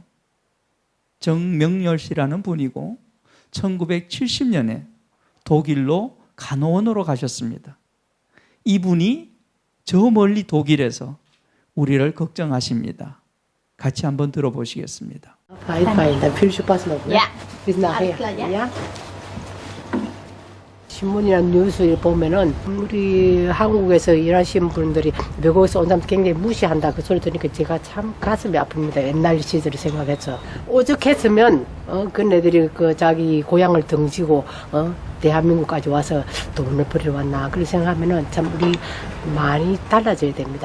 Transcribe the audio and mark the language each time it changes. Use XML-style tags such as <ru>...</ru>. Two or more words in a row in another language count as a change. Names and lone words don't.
<ko>정명렬 씨라는 분이고 1970년에 독일로 간호원으로 가셨습니다. 이분이 저 멀리 독일에서 우리를 걱정하십니다. 같이 한번 들어보시겠습니다.</ko> <de>Fein, dann viel Spaß noch. Ne? Ja. Bis nachher. Alles klar, ja. Ja?</de> <ko>신문이나 뉴스에 보면은 우리 한국에서 일하시는 분들이 외국에서 온 사람 굉장히 무시한다 그 소리 들으니까 제가 참 가슴이 아픕니다. 옛날 시절을 생각해서 오죽했으면 그네들이 그 자기 고향을 등지고 대한민국까지 와서 돈을 벌이러 왔나 그런 생각하면은 참 우리 많이 달라져야 됩니다.</ko>